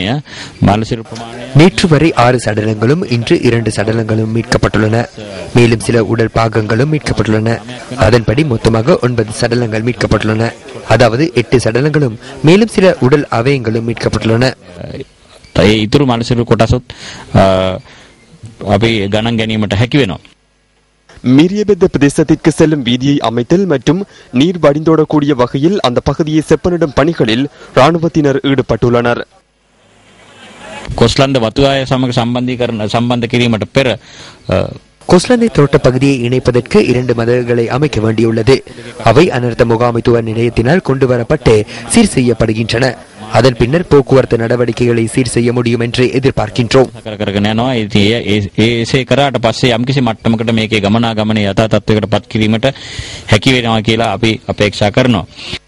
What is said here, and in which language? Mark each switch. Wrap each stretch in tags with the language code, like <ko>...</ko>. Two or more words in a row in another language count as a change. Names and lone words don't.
<ta>நேற்று வரை 6 சடலங்களும் இன்று 2 சடலங்களும் மீட்கப்பட்டுள்ளன. மேலும் சில உடல் பாகங்களும் மீட்கப்பட்டுள்ளன. அதன்படி மொத்தமாக 9 சடலங்கள் மீட்கப்பட்டுள்ளன. அதாவது 8 சடலங்களும் மேலும் சில உடல் அவயங்களும் மீட்கப்பட்டுள்ளன.</ta> <si>ඉතුරු මලසිරුරු කොටසත් අපි ගණන් ගැනීමට හැකි වෙනවා.</si> <ta>மீரியபெத்த பிரதேசத்திற்கு செல்லும் வீதியை அமைத்தல் மற்றும் நீர் வடிந்தோடக்கூடிய வகையில் அந்த பகுதியை செப்பனிடும் பணிகளில் ராணுவத்தினர் ஈடுபட்டுள்ளனர்.</ta> <si>කොස්ලන්ද වතුආය සමග සම්බන්ධ කිරීමට පෙර</si> <ta>கொஸ்லந்தை தோட்ட பகுதியை இணைப்பதற்கு 2 மதகுகளை அமைக்க வேண்டியுள்ளது. அவை அனர்த்த முகாமைத்துவ நிலையத்தினால் கொண்டுவரப்பட்டு சீர் செய்யப்படுகின்றன. அதன் பின்னர் போக்குவரத்து நடவடிக்கைகளை சீர் செய்ய முடியும் என்று எதிர்பார்க்கின்றோம்.</ta> <si>ඒසේ කරාට පස්සේ යම්කිසි මට්ටමකට මේකේ ගමනාගමනය යථා තත්ත්වයකට පත් කිරීමට හැකි වෙනවා කියලා අපි අපේක්ෂා කරනවා.</si>